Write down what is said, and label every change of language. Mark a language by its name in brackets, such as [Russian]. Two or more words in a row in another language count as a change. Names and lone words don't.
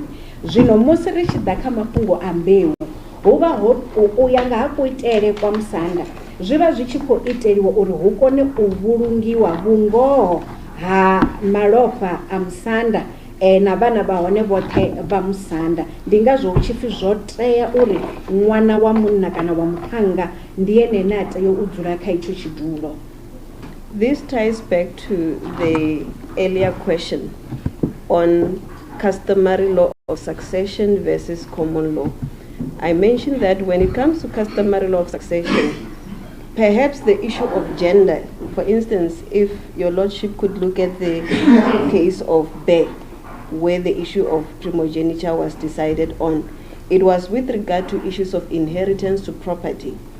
[Venda] Zwino musi ri tshi ḓa kha mafhungo a mbeu, huvha ho u ya nga ha kuitele kwa musanda zwiva zwi tshi khou iteliwa uri hu kone u vhulungiwa vhungoho ha malofha a musanda na vhana vha hone vhoṱhe vha musanda. Ndi ngazwo hu tshi pfhi zwo tea uri ṅwana wa munna kana wa muthannga ndi ene ane a tea u dzula kha itsho tshidulo. [English] This ties back to the earlier question on customary law of succession versus common law. I mentioned that when it comes to customary law of succession, perhaps the issue of gender, for instance, if your lordship could look at the case of Be, where the issue of primogeniture was decided on, it was with regard to issues of inheritance to property.